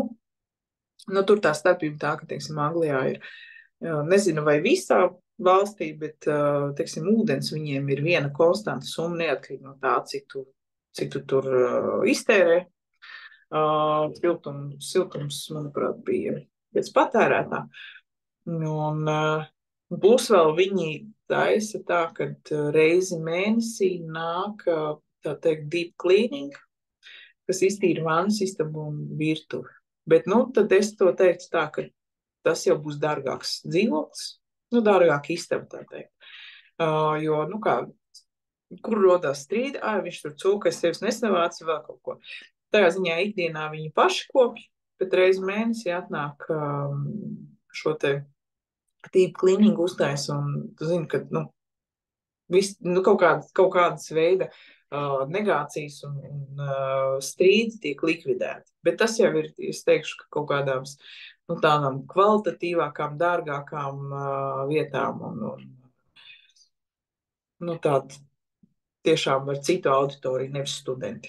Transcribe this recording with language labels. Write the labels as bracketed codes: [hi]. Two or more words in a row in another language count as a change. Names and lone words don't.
[lv] Tur tā starpība tā, ka, teiksim, Anglijā ir, nezinu vai visā valstī, bet, teiksim, ūdens viņiem ir viena konstanta summa neatkarīgi no tā, cik tu tur iztērē. Siltums, manuprāt, bija pēc patērētā. Un plus vēl viņi taisa tā, kad reizi mēnesī nāk, tā teikt, [en] deep cleaning, [lv] kas iztīra vannas istabu un virtuvi. Bet, tad es to teiktu tā, ka tas jau būs dārgāks dzīvoklis, dārgāk istaba, tā teikt. Jo, kur rodās strīdi, viņš tur cūkas, sevis nesavāca, vēl kaut ko. Tajā ziņā ikdienā viņi paši kopj, bet reizi mēnesī atnāk šo te [en] deep cleaning [lv] uztais, un tu zini, ka, kaut kādas veida negācijas un strīdi tiek likvidēti. Bet tas jau ir, es teikšu, ka kaut kādām tādām kvalitatīvākām, dārgākām vietām un tād tiešām ar citu auditoriju, nevis studenti.